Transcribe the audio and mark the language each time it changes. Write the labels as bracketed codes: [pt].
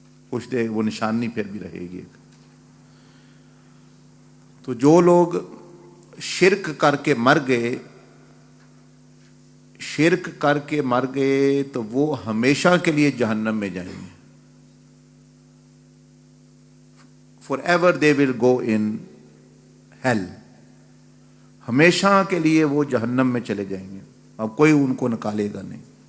[ur] کچھ دیر وہ نشانی پھر بھی رہے گی. تو جو لوگ شرک کر کے مر گئے تو وہ ہمیشہ کے لیے جہنم میں جائیں گے. [en] Forever they will go in hell. [ur] ہمیشہ کے لیے وہ جہنم میں چلے جائیں گے، اب کوئی ان کو نکالے گا نہیں.